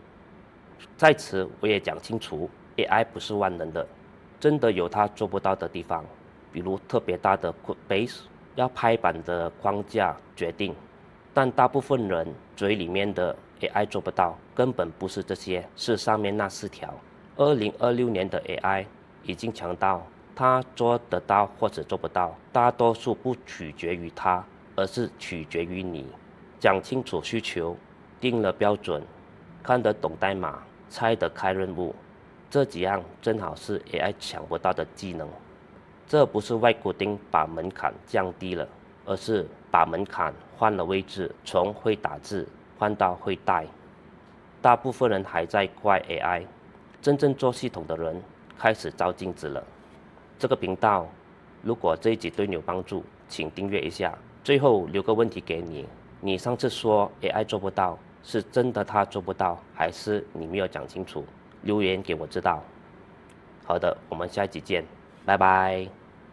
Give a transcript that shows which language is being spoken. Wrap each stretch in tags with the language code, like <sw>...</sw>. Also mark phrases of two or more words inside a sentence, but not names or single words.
<zh>在此我也講清楚， AI 不是萬能的，真的有它做不到的地方，比如特別大的</zh> <en>code base，</en> <zh>要拍板的框架決定，但大部分人嘴裡面的 AI 做不到，根本不是這些，是上面那4條。2026年的 AI 已經強到它做得到或者做不到，大多數不取決於它，而是取決於你。講清楚需求，定了標準，看得懂代碼，拆得開任務，這幾樣正好是 AI 搶不到的技能。這不是</zh> <en>White Coding</en> <zh>把門檻降低了， 而是把門檻換了位置，從會打字換到會帶。大部分人還在怪 AI， 真正做系統的人開始照鏡子了。這個頻道如果這一集對你有幫助，請訂閱一下。最後留個問題給你，你上次說 AI 做不到，是真的它做不到，還是你沒有講清楚？留言給我知道。好的，我們下一集見，拜拜。</zh>